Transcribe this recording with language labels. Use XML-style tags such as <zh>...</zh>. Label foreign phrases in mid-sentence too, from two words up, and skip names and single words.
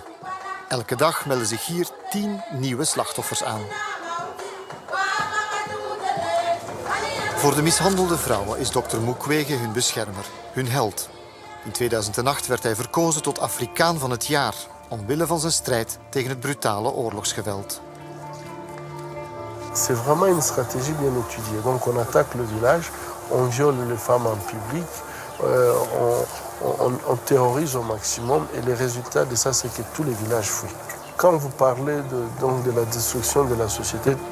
<nl>Elke dag melden zich hier 10 nieuwe slachtoffers aan. Voor de mishandelde vrouwen is dokter Mukwege hun beschermer, hun held. In 2008 werd hij verkozen tot Afrikaan van het jaar, omwille van zijn strijd tegen het brutale oorlogsgeweld.</nl> <fr>C'est vraiment une stratégie bien étudiée. Donc on attaque le village, on viole les femmes en public, on terrorise au maximum et le résultat de ça c'est que tous les villages fuient. Quand vous parlez de la destruction de la société,</fr>